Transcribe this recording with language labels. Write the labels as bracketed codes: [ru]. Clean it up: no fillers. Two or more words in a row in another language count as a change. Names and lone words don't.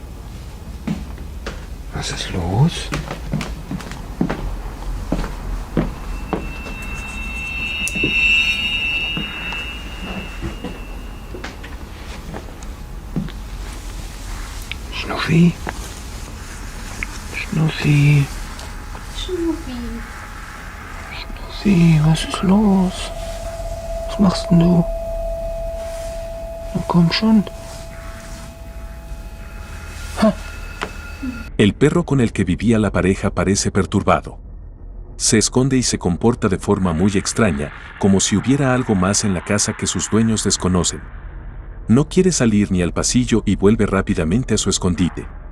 [de] Was ist los? Schnuffi? Schnuffi? Schnuffi, was ist los? Was machst denn du? Na komm schon. [es] El perro con el que vivía la pareja parece perturbado. Se esconde y se comporta de forma muy extraña, como si hubiera algo más en la casa que sus dueños desconocen. No quiere salir ni al pasillo y vuelve rápidamente a su escondite.